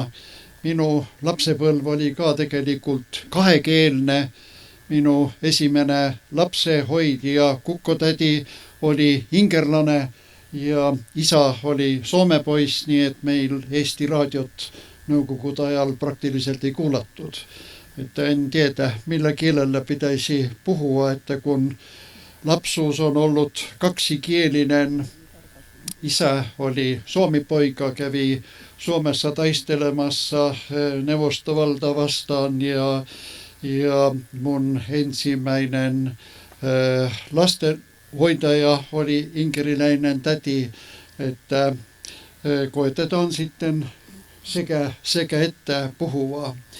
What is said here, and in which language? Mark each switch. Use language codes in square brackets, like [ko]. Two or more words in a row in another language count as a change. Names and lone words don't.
[et] Minu lapsepõlv oli ka tegelikult kahekeelne. Minu esimene lapsehoidja kukotädi oli ingerlane ja isa oli Soome poiss, nii et meil Eesti raadiot nõukogude ajal praktiliselt ei kuulatud. [fi] Että en tiedä, millä kielellä pitäisi puhua, että kun lapsuus on ollut kaksikielinen. Isä oli suomipoika, kävi Suomessa taistelemassa Neuvostovalta vastaan ja mun ensimmäinen lastenhoitaja oli inkeriläinen täti, että koetetaan sitten sekä että puhua.